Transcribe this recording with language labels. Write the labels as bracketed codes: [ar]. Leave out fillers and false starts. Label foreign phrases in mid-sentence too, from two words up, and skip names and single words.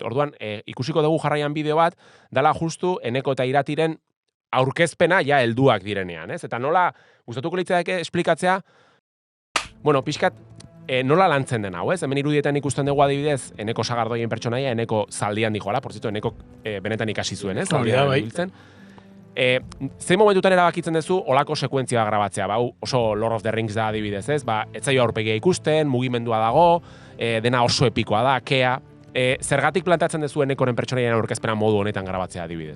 [eu] Orduan, ikusiko dugu jarraian bideo bat, dala justu Eneko eta Iratiren aurkezpena ja helduak direnean, ez? Eta nola, gustatuko litzateke esplikatzea, pixkat, nola lantzen den hau, ez? Hemen irudietan ikusten dugu adibidez, Eneko Sagardoien pertsonaia, Eneko zaldian dijoala, [es] por cierto, [eu] Eneko benetan ikasi zuen, ez? Zaldian biltzen. Zein momentutan erabakitzen duzu olako sekuentzia grabatzea, oso Lord of the Rings da adibidez, ez? Ez zaio aurpegia ikusten, mugimendua dago, dena oso epikoa da, kea. Zergatik plantatzen duzu Enekoren pertsonaian aurkezpena modu honetan grabatzea adibidez?